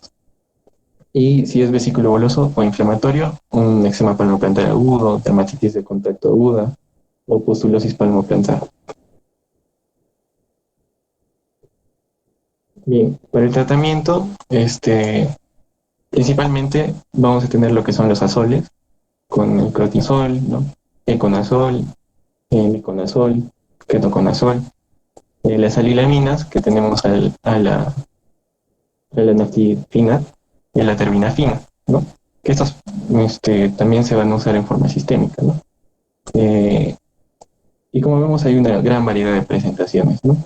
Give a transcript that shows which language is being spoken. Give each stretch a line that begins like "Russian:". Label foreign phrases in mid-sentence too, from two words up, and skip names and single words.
Spanish: Y si es vesículo boloso o inflamatorio, un eczema palmoplantar agudo, dermatitis de contacto aguda, o pustulosis palmoplantar. Bien, para el tratamiento, principalmente vamos a tener lo que son los azoles, con el crotisol, ¿no? Econazol, miconazol, ketoconazol, las alilaminas que tenemos a la naftifina y a la terbinafina, ¿no? Que estos también se van a usar en forma sistémica, ¿no? Y como vemos hay una gran variedad de presentaciones, ¿no?